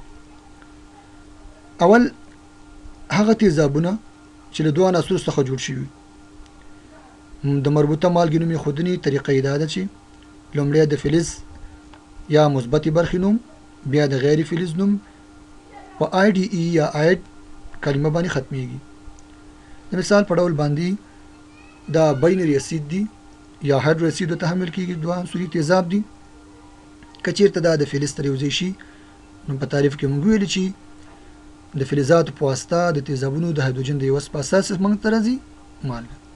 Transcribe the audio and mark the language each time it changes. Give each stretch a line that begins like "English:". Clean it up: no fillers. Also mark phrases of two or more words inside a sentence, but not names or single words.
Pashto: اول هغه تیزابونه چې له دوه عناصرو څخه جوړ شوي. د مربوطه مالګې نوم ایښودنې طریقه یې دا ده چې لومړی د فلز یا مثبتې برخې نوم، بیا د غیر فلز نوم په آی ډي ای یا آید کلمه باندې ختمیږي. د مثال په ډول باندې دا
English: binary acid
Pashto: دي یا
English: hydro acid
Pashto: ته حمل کیږي، دوه عنصري تیزاب دي. که چیرته دا د فلز سره یوځای شي، نو په تعریف کې موږ ویلي چې د فلزاتو په واسطه د تیزابونو د هایدروجن د یوه په اساس موږ ته راځي مالګه.